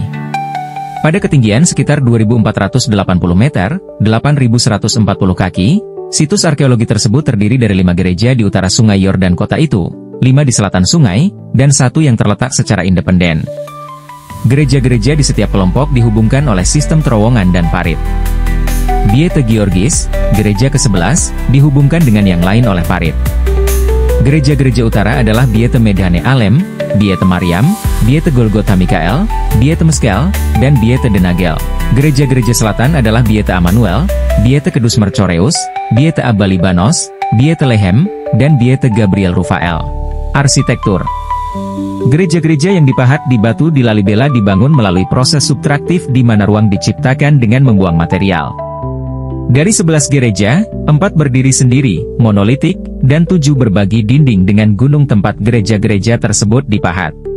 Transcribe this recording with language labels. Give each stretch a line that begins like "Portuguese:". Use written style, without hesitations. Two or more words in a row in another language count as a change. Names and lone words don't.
Indonesian: Pada ketinggian sekitar 2.480 meter, 8.140 kaki, situs arkeologi tersebut terdiri dari 5 gereja di utara sungai Yordan kota itu, 5 di selatan sungai, dan 1 yang terletak secara independen. Gereja-gereja di setiap kelompok dihubungkan oleh sistem terowongan dan parit. Biete Georgis, gereja ke-11, dihubungkan dengan yang lain oleh parit. Gereja-gereja utara adalah Biete Medhane Alem, Biete Mariam, Biete Golgotha Mikael, Biete Meskel, dan Biete Denagel. Gereja-gereja selatan adalah Biete Amanuel, Biete Kedus Mercoreus, Biete Abba Libanos, Biete Lehem, dan Biete Gabriel Rufael. Arsitektur. Gereja-gereja yang dipahat di batu di Lalibela dibangun melalui proses subtraktif di mana ruang diciptakan dengan membuang material. Dari 11 gereja, 4 berdiri sendiri, monolitik, dan 7 berbagi dinding dengan gunung tempat gereja-gereja tersebut dipahat.